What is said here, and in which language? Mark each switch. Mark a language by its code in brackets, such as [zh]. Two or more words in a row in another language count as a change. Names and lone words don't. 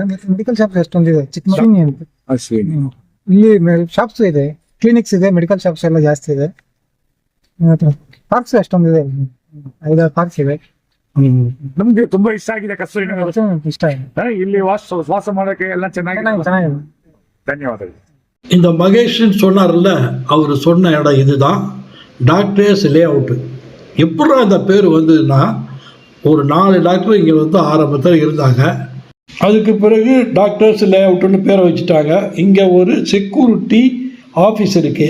[en] medical shop [kn] ಎಷ್ಟೊಂದಿದೆ, ಚಿಕ್ಕಮಗಳೂರು ಅಂತ. ಇಲ್ಲಿ ಶಾಪ್ಸ್ ಇದೆ, ಕ್ಲಿನಿಕ್ಸ್ ಇದೆ, [en] medical shops [kn] ಎಲ್ಲ ಜಾಸ್ತಿ ಇದೆ. ಪಾರ್ಕ್ಸ್ ಎಷ್ಟೊಂದಿದೆ, 5-6 ಪಾರ್ಕ್ಸ್ ಇವೆ. ನಮ್ಗೆ ತುಂಬಾ ಇಷ್ಟ ಆಗಿದೆ ಕಸ್ತೂರಿ ನಗರ. ಇಷ್ಟ ಆಗಿದೆ. ಇಲ್ಲಿ ವಾಸ ಮಾಡೋಕೆ ಎಲ್ಲ ಚೆನ್ನಾಗಿದೆ. ಧನ್ಯವಾದಗಳು. [ta] இந்த மகேஷன் சொன்னார்ல, அவர் சொன்ன இடம் இதுதான், டாக்டர்ஸ் லே அவுட்டு. எப்படி அந்த பேர் வந்ததுன்னா, ஒரு 4 டாக்டர் இங்கே ஆரம்பத்தில் இருந்தாங்க. அதுக்கு பிறகு டாக்டர்ஸ் லே அவுட்டுன்னு பேரை வச்சுட்டாங்க. இங்கே ஒரு [en] security office [ta] இருக்குது.